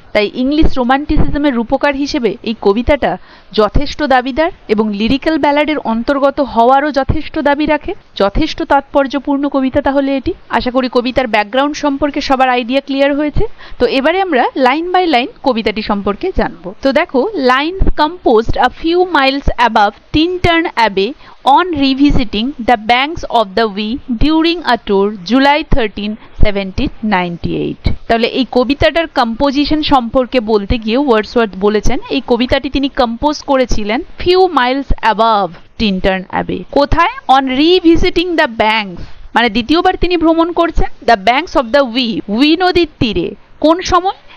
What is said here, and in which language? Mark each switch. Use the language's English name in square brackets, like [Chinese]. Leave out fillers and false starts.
[Bangla] তাই ইংলিশ রোম্যান্টিসিজমের রূপকার হিসেবে এই কবিতাটা যথেষ্ট দাবিদার এবং লিরিক্যাল ব্যালাডের অন্তর্গত হওয়ারও যথেষ্ট দাবি রাখে। যথেষ্ট তাৎপর্যপূর্ণ কবিতা তাহলে এটি। আশা করি কবিতার ব্যাকগ্রাউন্ড সম্পর্কে সবার আইডিয়া ক্লিয়ার হয়েছে। তো এবারে আমরা লাইন বাই লাইন কবিতাটি সম্পর্কে জানবো। তো দেখো, [English] Lines composed a few miles above Tintern Abbey on revisiting the banks of the Wee during a tour July 13, 1798. [Bangla] তাহলে এই কবিতাটার কম্পোজিশন সম্পর্কে বলতে গিয়ে ওয়ার্ডসওয়ার্থ বলেছেন এই কবিতাটি তিনি কম্পোজ করেছিলেন ফিউ মাইলস অ্যাবাভ টিনটার্ন অ্যাবে। কোথায়? অন রিভিজিটিং দ্য ব্যাঙ্কস, মানে দ্বিতীয়বার তিনি ভ্রমণ করছেন the banks of the we নদীর তীরে। কোন সময়?